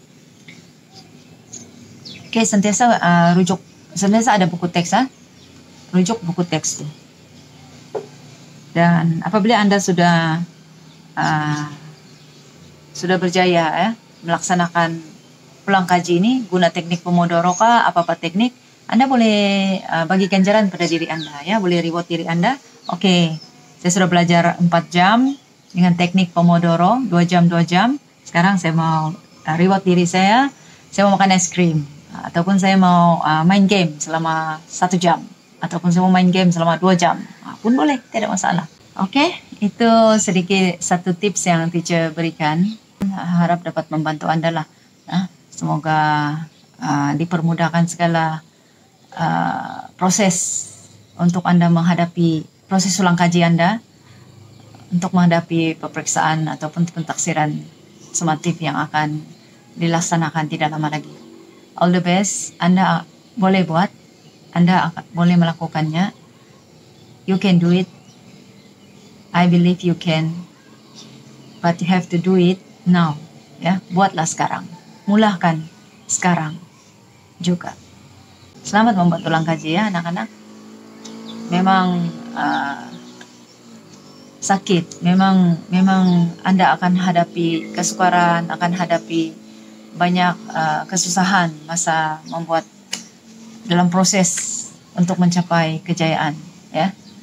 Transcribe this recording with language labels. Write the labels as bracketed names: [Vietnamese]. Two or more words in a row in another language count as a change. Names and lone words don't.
[Malay] Oke, sentiasa rujuk, sentiasa ada buku teks, rujuk buku teks tuh. Dan apabila Anda sudah berjaya, ya, melaksanakan pulang kaji ini guna teknik Pomodoro kah, apa teknik, Anda boleh bagi ganjaran pada diri Anda, ya, boleh reward diri Anda. Oke, saya sudah belajar 4 jam dengan teknik Pomodoro, 2 jam. Sekarang saya mau reward diri saya mau makan es krim. Ataupun saya mau main game selama 1 jam, ataupun saya mau main game selama 2 jam, pun boleh, tidak masalah. Oke, itu sedikit satu tips yang teacher berikan. Harap dapat membantu Anda lah. Semoga dipermudahkan segala proses untuk Anda menghadapi proses ulang kaji Anda, untuk menghadapi peperiksaan ataupun pentaksiran sumatif yang akan dilaksanakan tidak lama lagi. [English] All the best. [Malay] Anda boleh buat, Anda boleh melakukannya. [English] You can do it. I believe you can. But you have to do it now. [Malay] Ya, buatlah sekarang. Mulakan sekarang juga. Selamat membuat ulang kaji, ya anak-anak. Memang sakit. Memang Anda akan hadapi kesukaran, akan hadapi banyak kesusahan masa membuat dalam proses untuk mencapai kejayaan, ya.